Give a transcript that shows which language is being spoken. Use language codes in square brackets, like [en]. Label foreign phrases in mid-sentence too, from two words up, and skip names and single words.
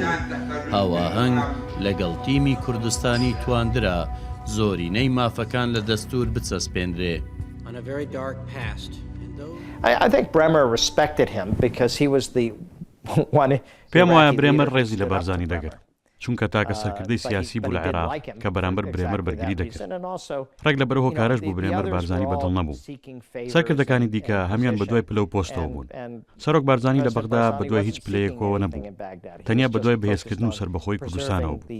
[ckb] هاواهەنگ لەگەڵ تیمی کوردستانی تواندرا زۆرینەی مافەکان لە دەستور بچەسپێنرێ. [en] I think Bremer respected him because he was the one. [ckb] پێم وایە برێمەر ڕێزی لە بارزانی دەگرت، چونکە تاکە سەرکردەی سیاسی بوو لە عێراق کە بەرامبەر برێمەر بەرگری دەکرد. ڕێک لە بەرەو هۆکارەش بوو برێمەر بارزانی بەدڵ نەبوو. سەرکردەکانی دیکە هەمیان بەدوای پلە و پۆستەوە بوون. سەرۆک بارزانی لە بەغدا بەدوای هیچ پلەیەکەوە نەبوو، تەنیا بەدوای بەهێزکردن و سەربەخۆی کوردستانەوە بوو.